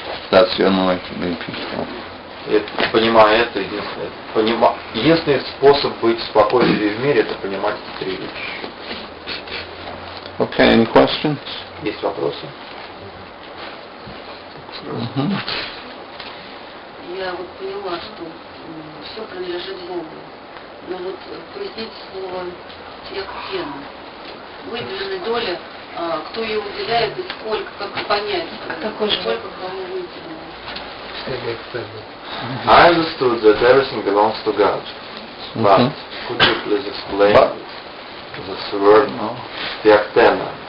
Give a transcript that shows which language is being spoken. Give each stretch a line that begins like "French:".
English: That's the only way to be peaceful.
Russian: И понимая это, единственный способ быть спокойным в мире, это понимать эти три вещи.
English: Okay, any questions?
Russian: Есть вопросы? Я вот поняла, что все принадлежит Богу. Но вот поясните слово «тьяктена». Выделенная доля, кто ее уделяет и сколько, как понять, сколько кому выделено.
English: I understood that everything belongs to God. But could you please explain this word «тьяктена»?